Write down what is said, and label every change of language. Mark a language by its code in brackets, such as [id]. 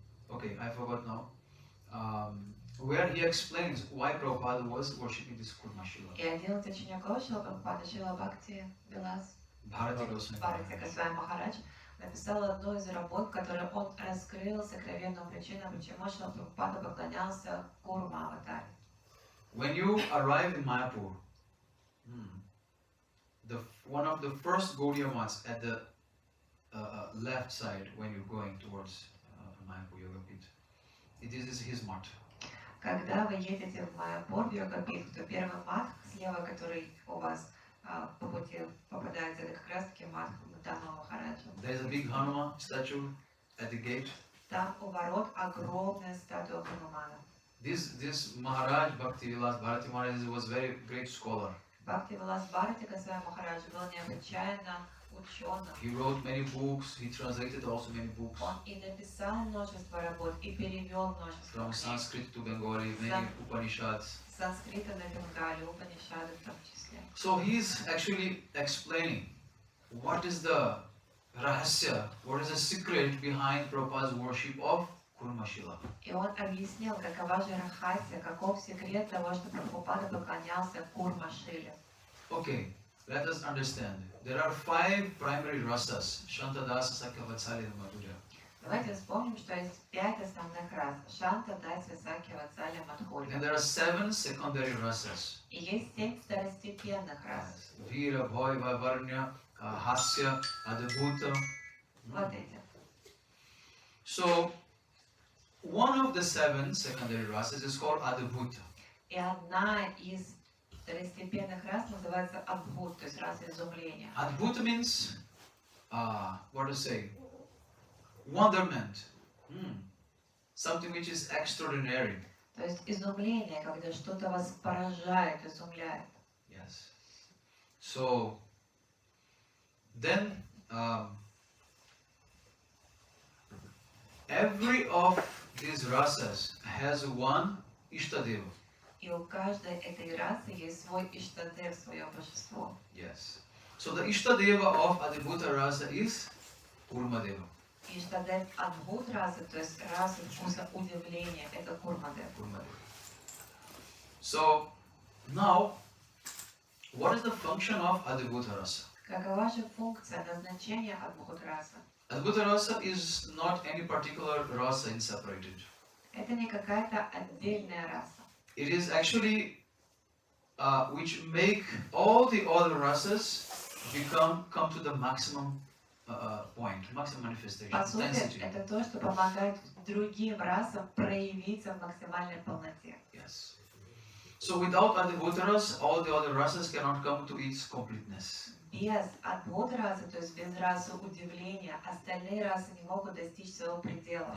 [en] Okay, I forgot now. Where he explains why Prabhupada was worshipping this Kurma Shila. [ru] И один из учеников Шрила Прабхупады, Шрила Бхакти Вилас [en] Bharati Goswami [ru] Бхарати [en] Maharaj. [ru] Госвами Махарадж, написал одну из работ, в которой он раскрыл сокровенную причину, почему Шрила Прабхупада поклонялся Курма аватаре. [en] When you arrive in Mayapur, one of the first Gaudiya mats at the left side when you're going towards Mayapur Yoga Pit, this is his mat. [ru] Когда вы едете в Майапур, в Йога-Пит, то первый мат слева, который у вас по пути попадается, это как раз таки мат данного Махараджа. [en] There is a big Hanuman statue at the gate. [ru] Там у ворот огромная статуя Ханумана. [en] This Maharaj Bhakti Vilas Bharati Maharaj was very great scholar. Бхакти Вилас Бхарати Госвами Махарадж был необычайно ученым. He wrote many books. He translated also many books [ru] Он и написал множество работ, и перевел множество [en] from [ru] книг. [en] Sanskrit to Bengali, many Upanishads. [ru] С санскрита на бенгале, Упанишады в том числе. [en] So he's actually explaining what is the rahasya, what is the secret behind Prabhupada's worship of Kurma Shila. [ru] И он объяснил, какова же рахасия, каков секрет того, что Прабхупада поклонялся Курма Шиле. [en] Okay, let us understand. There are 5 primary rasas: Shantadasa, Sakya, Vatsalya, and Madhurya. [ru] Давайте вспомним, что есть 5 основных рас. Шанта, Дася, Сакья, Ватсалия, Мадхурья. [en] And there are 7 secondary rasas: [ru] И есть 7 второстепенных рас. [en] Vira, Bhaiva, Varnya, Hasya, Adbhuta. [ru] Вот эти. [en] So, one of the 7 secondary rasas is called Adbhuta. [ru] И одна из второстепенных рас называется Адбхут, то есть раса изумления. [en] Adbhuta means, what to say, wonderment. Something which is extraordinary. [ru] То есть изумление, когда что-то вас поражает, изумляет. [en] Yes. So, then, every of these rasas has one Ishtadeva. [ru] И у каждой этой расы есть свой Иштадев, свое божество. [en] Yes. So the Ishtadeva of Adibhuta Rasa is Kurmadeva. [ru] Иштадев Адбхут расы, то есть расы вкуса удивления, это Курмадев. [en] So now, what is the function of Adibhuta Rasa? [ru] Какова же функция назначения Адбхут расы? [en] Adibhuta Rasa is not any particular rasa separated. [ru] Это не какая-то отдельная раса. [en] It is actually which make all the other rasas come to the maximum point, maximum manifestation, [ru] По сути, [en] intensity. [ru] это то, что помогает другим расам проявиться в максимальной полноте. [en] Yes. So without Adibhuta Rasa, all the other rasas cannot come to its completeness. [ru] Без Адбхут расы, то есть без расы удивления, остальные расы не могут достичь своего предела,